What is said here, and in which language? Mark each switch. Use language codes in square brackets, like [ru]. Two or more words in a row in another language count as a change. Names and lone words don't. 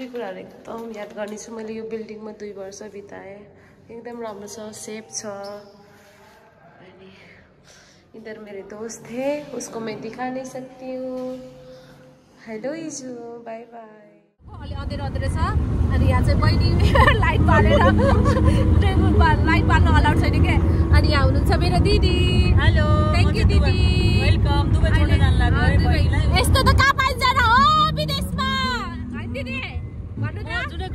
[ne] कुराहरू एकदम याद गर्नेछु मैले यो बिल्डिङमा 2 वर्ष बिताएँ एकदम राम्रो छ सेफ छ अनि [hi] इधर मेरे दोस्त थे उसको मैं दिखा नहीं सकती हूँ [ne] हेलो इजु बाई बाई अलि अँधेरो अँधेरो छ अनि यहाँ चाहिँ बहिनी लाइट बालेर लाइट बाल्न अलाउड छैन के अनि यहाँ हुनुहुन्छ मेरो दिदी हेलो थ्याङ्क यू दिदी वेलकम दुबई छोड्न जान लाग्यो यस्तो त कहाँ पाइन्छ र हो विदेशमा हैन दिदी भन्नु त जुनै